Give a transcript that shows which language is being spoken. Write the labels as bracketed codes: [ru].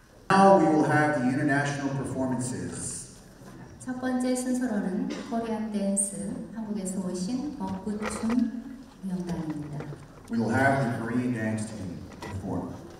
[en] Now we will have the international performances. [ko] 첫 번째 순서로는 코리안 댄스, 한국에서 오신 벚꽃춤 명단입니다. [en] We will have the Korean dance team perform.